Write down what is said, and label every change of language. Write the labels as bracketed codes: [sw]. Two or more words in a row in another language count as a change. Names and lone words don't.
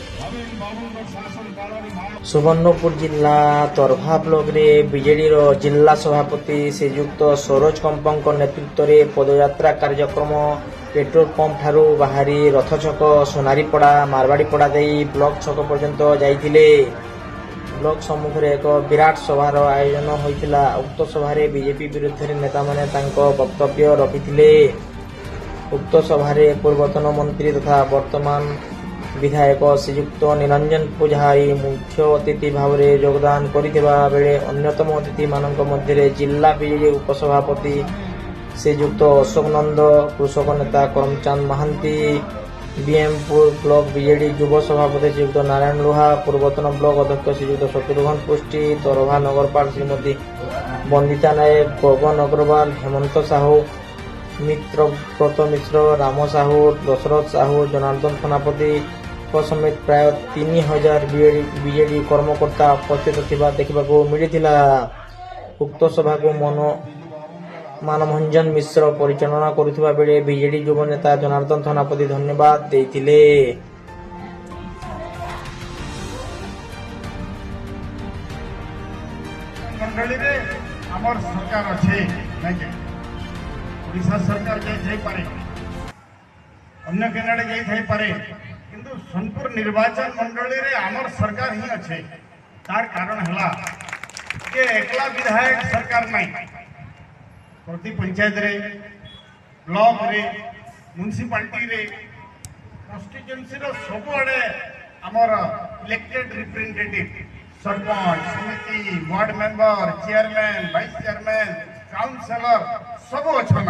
[or] ସୁବର୍ଣ୍ଣପୁର ଜିଲ୍ଲା ତରଭା ବ୍ଲକ ରେ ବିଜେଡି ଜିଲ୍ଲା ସଭାପତି ଶ୍ରୀଯୁକ୍ତ ସରୋଜ କମ୍ପା ନେତୃତ୍ୱ ମେଁ ପଦଯାତ୍ରା କାର୍ଯ୍ୟକ୍ରମ [en] petrol pump [or] ଠାରୁ ବାହାରି ରଥ ଛକ ସୋନାରୀପଡ଼ା ମାରୱାଡ଼ୀପଡ଼ା ବ୍ଲକ ଛକ ପର୍ଯ୍ୟନ୍ତ ଯାଇଥିଲେ। ବ୍ଲକ ସମ୍ମୁଖେ ଏକ ବିରାଟ ସଭାର ଆୟୋଜନ ହୋଇଥିଲା। ଉକ୍ତ ସଭାରେ ବିଜେପି ବିରୁଦ୍ଧ ନେତା ମାନେ ତାଙ୍କ ବକ୍ତବ୍ୟ ରଖିଥିଲେ। ଉକ୍ତ ସଭାରେ ପୂର୍ବତନ ମନ୍ତ୍ରୀ ତଥା ବର୍ତ୍ତମାନ ବିଧାୟକ ଶ୍ରୀଯୁକ୍ତ ନିରଞ୍ଜନ ପୂଜାରୀ ମୁଖ୍ୟ ଅତିଥି ଭାବ ମେଁ ଯୋଗଦାନ କରିଥିବା ବେଳେ ଅନ୍ୟତମ ଅତିଥି ମାନଙ୍କ ମଧ୍ୟ ଜିଲ୍ଲା ବିଜେଡି ଉପସଭାପତି ଶ୍ରୀଯୁକ୍ତ ଅଶୋକ ନନ୍ଦ, କୃଷକ ନେତା କରମଚାନ୍ଦ ମହାନ୍ତି, ବିଏମପୁର ବ୍ଲକ ବିଜେଡି ଯୁବ ସଭାପତି ଶ୍ରୀଯୁକ୍ତ ନାରାୟଣ ଲୁହା, ପୂର୍ବତନ ବ୍ଲକ ଅଧ୍ୟକ୍ଷ ଶ୍ରୀଯୁକ୍ତ ଶତ୍ରୁଘ୍ନ ପୁଷ୍ଟି, ତରଭା ନଗରପାଳ ଶ୍ରୀମତୀ ବନ୍ଦିତା ନାୟକ, ଗଗନ ଅଗ୍ରୱାଲ, ହେମନ୍ତ ସାହୁ, ମିତ୍ରବ୍ରତ ମିଶ୍ର, ରାମ ସାହୁ, ଦଶରଥ ସାହୁ, ଜନାର୍ଦ୍ଦନ ସେନାପତି ସମେତ ପ୍ରାୟ 3000 ବିଜେଡି କର୍ମକର୍ତ୍ତା ଉପସ୍ଥିତ ଥିବା ଦେଖିବାକୁ ମିଳିଥିଲା। ଉକ୍ତ ସଭାକୁ ମାନଭଞ୍ଜନ ମିଶ୍ର ପରିଚାଳନା କରୁଥିବା ବେଳେ ବିଜେଡି ଯୁବ ନେତା ଜନାର୍ଦ୍ଦନ ସେନାପତି ଧନ୍ୟବାଦ ଦେଇଥିଲେ। ମଣ୍ଡଳୀ ରେ ହମର ସରକାର ଅଛି ନାଇଁ ଓଡ଼ିଶା ସରକାର ଯାଇ ପାରେ, ଅନ୍ୟ କେନାଡ଼େ ଯାଇ ପାରେ, କିନ୍ତୁ ସୋନପୁର ନିର୍ବାଚନ ମଣ୍ଡଳୀ ରେ ହମର ସରକାର ହିଁ ଅଛେ। ତାର କାରଣ ହେଲା କେ ଏକଲା ବିଧାୟକ ସରକାର ନାହିଁ, ପ୍ରତି ପଞ୍ଚାୟତ ରେ, ବ୍ଲକ ରେ, ମ୍ୟୁନିସିପାଲିଟି ରେ, କନଷ୍ଟିଚୁଏନ୍ସି ରୋ ସବୁ ଆଡ଼େ ହମର [en] elected representative [or] ସରପଞ୍ଚ ସମିତି [en] ward member chairman vice chairman councillor [or] ସବୁ ଅଛା।